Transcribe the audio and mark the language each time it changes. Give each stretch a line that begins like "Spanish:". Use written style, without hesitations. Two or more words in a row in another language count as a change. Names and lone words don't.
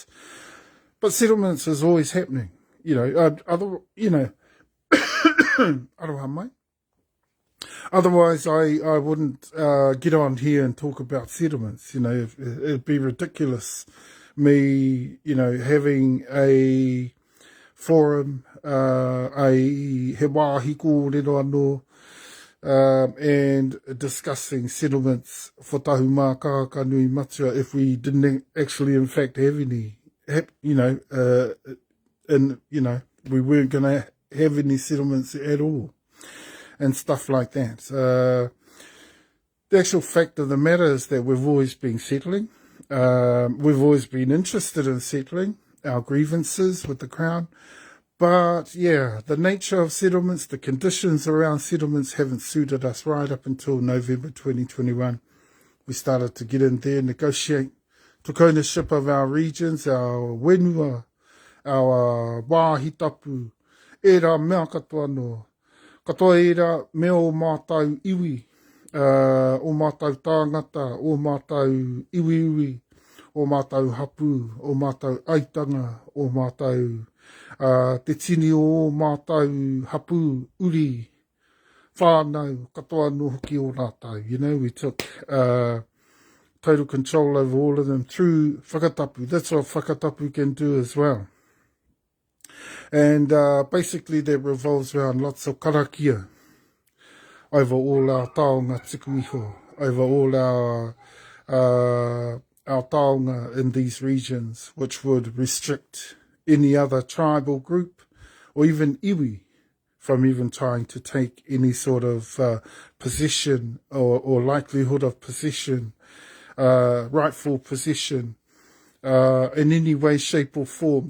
English: But settlements is always happening, Otherwise, I wouldn't get on here and talk about settlements. It'd be ridiculous me, having a forum,
Māori: a he wāhi kōrero anō,
English: and discussing settlements for Tahumaakaakanuimatua if we didn't actually, in fact, have any. We weren't going to have any settlements at all and stuff like that. The actual fact of the matter is that we've always been settling. We've always been interested in settling our grievances with the Crown. But, the nature of settlements, the conditions around settlements haven't suited us right up until November 2021. We started to get in there, negotiate, took ownership of our regions, our wenua, our
Māori: wāhi tapu, e rā mea katoa noa. Katoa e rā mea o mātau iwi, o mātau tāngata, o mātau iwi, o mātau hapu, o mātau aitanga, o mātau te tini o mātau hapu, uri, whānau, katoa no hoki o rātau.
English: We took total control over all of them through whakatapu. That's what whakatapu can do as well. And basically that revolves around lots of karakia over all our
Māori: taonga tiku iho,
English: over all our taonga in these regions, which would restrict any other tribal group or even iwi from even trying to take any sort of position or likelihood of position, rightful position in any way, shape or form.